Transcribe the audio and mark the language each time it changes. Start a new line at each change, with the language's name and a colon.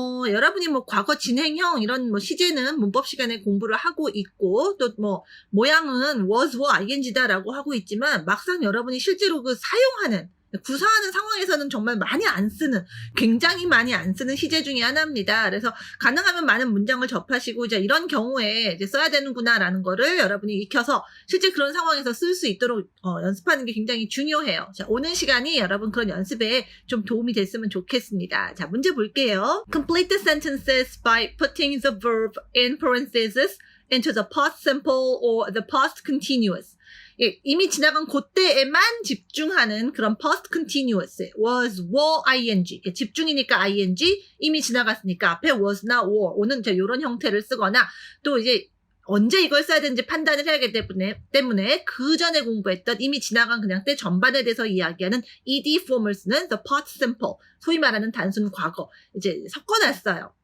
Korean: 여러분이 뭐 과거 진행형 이런 뭐 시제는 문법 시간에 공부를 하고 있고 또 뭐 모양은 was, were, ing다라고 하고 있지만 막상 여러분이 실제로 그 사용하는 구사하는 상황에서는 정말 많이 안 쓰는, 굉장히 많이 안 쓰는 시제 중에 하나입니다. 그래서 가능하면 많은 문장을 접하시고 이제 이런 경우에 이제 써야 되는구나라는 거를 여러분이 익혀서 실제 그런 상황에서 쓸 수 있도록 연습하는 게 굉장히 중요해요. 자, 오는 시간이 여러분 그런 연습에 좀 도움이 됐으면 좋겠습니다. 자, 문제 볼게요.
English: Complete the sentences by putting the verb in parentheses into the past simple or the past continuous.
Korean: 예, 이미 지나간 그때에만 집중하는 그런 past continuous, was, were, ing. 예, 집중이니까 ing, 이미 지나갔으니까 앞에 was나 were, 오는 이런 형태를 쓰거나 또 이제 언제 이걸 써야 되는지 판단을 해야 하기 때문에 그 전에 공부했던 이미 지나간 그냥 때 전반에 대해서 이야기하는 ed form을 쓰는 the past simple, 소위 말하는 단순 과거 이제 섞어놨어요.